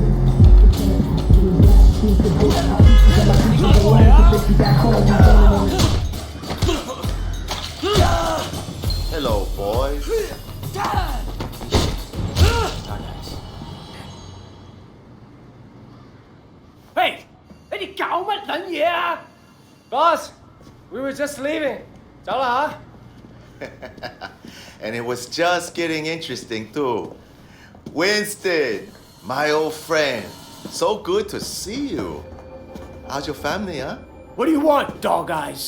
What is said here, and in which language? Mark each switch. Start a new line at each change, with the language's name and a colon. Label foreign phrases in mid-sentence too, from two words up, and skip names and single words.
English: Hello, boys.
Cantonese: Hey, 你哋搞乜撚嘢啊？
English: Boss, we were just leaving.
Cantonese: 走啦嚇。
English: And it was just getting interesting, too. Winston, my old friend. So good to see you. How's your family, huh? What do you want, dog eyes?